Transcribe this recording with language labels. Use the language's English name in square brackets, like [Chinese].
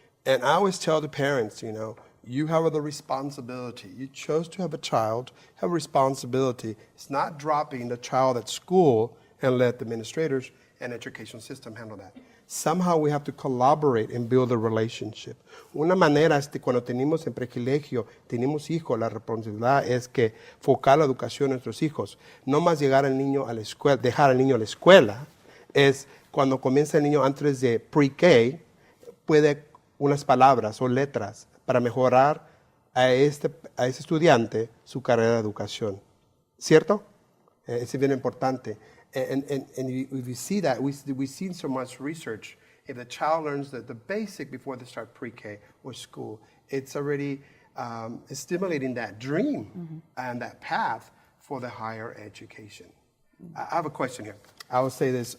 [English] And I always tell the parents, you have the responsibility. You chose to have a child, have a responsibility. It's not dropping the child at school and let the administrators and education system handle that. Somehow we have to collaborate and build a relationship. [Spanish] Una manera, cuando tenemos en precolegio, tenemos hijos, la responsabilidad es que focar la educación de nuestros hijos. No más llegar al niño a la escuela, dejar al niño a la escuela, es cuando comienza el niño antes de pre-K, puede unas palabras o letras para mejorar a ese estudiante su carrera de educación. ¿Cierto? Es bien importante. [English] And we see that, we've seen so much research. If the child learns the basic before they start pre-K or school, it's already stimulating that dream and that path for the higher education. I have a question here. I will say this.